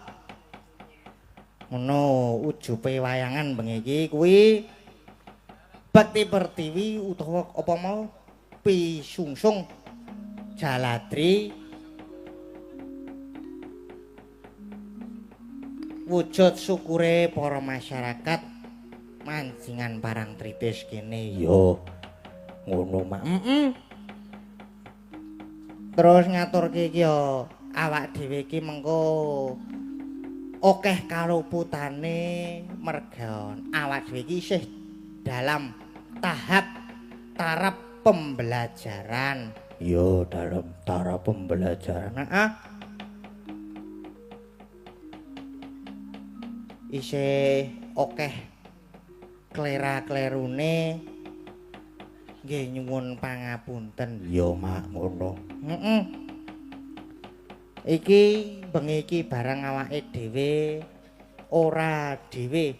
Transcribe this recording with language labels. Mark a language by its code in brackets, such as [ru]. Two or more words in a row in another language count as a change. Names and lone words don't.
[jv] Ngono ujupe wayangan bengi iki kuwi Bekti Pertiwi utawa apa mau Pisungsung Jaladri wujud syukure para masyarakat mancingan Parangtritis kene. Yo ngono, Mak. Terus ngaturke iki yo awak dhewe iki mengko akeh kaluputane merga awak dhewe iki isih [id] dalam taraf pembelajaran. Yo dalam taraf pembelajaran. [jv] Isih akeh klera-klerune nggih nyuwun pangapunten. Ya Mak ngono. Iki bengi iki barang awake dhewe ora dhewe.